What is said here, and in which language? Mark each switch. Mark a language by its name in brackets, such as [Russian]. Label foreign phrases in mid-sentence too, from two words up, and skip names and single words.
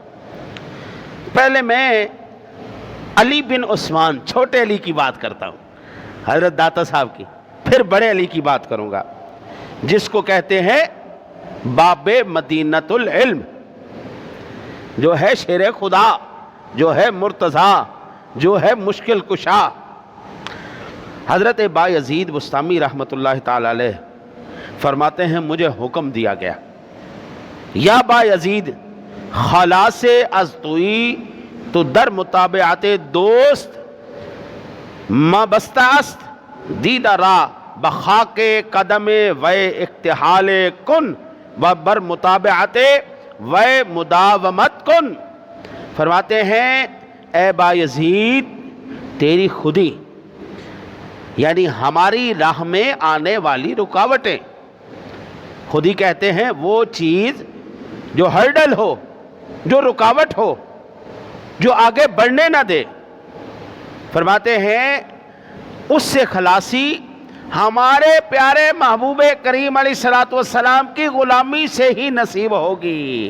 [Urdu] پہلے میں علی بن عثمان چھوٹے علی کی بات کرتا ہوں، حضرت داتا صاحب کی، پھر بڑے علی کی بات کروں گا، جس کو کہتے ہیں [Arabic] باب مدینۃ العلم، [Urdu] جو ہے شیر خدا، جو ہے مرتضیٰ، جو ہے مشکل کشا۔ حضرت بایزید بسطامی رحمۃ اللہ تعالی علیہ فرماتے ہیں مجھے حکم دیا گیا [Persian] یا بایزید خلاص از توی تو در متابعت دوست ما بسته است دیده را بخاک قدم و اکتحال کن و بر متابعت و مداومت کن۔ [Urdu] فرماتے ہیں اے بایزید تیری خودی یعنی ہماری راہ میں آنے والی رکاوٹیں، خودی کہتے ہیں وہ چیز جو ہرڈل ہو، جو رکاوٹ ہو، جو آگے بڑھنے نہ دے، فرماتے ہیں اس سے خلاصی ہمارے پیارے محبوب کریم علیہ السلام کی غلامی سے ہی نصیب ہوگی۔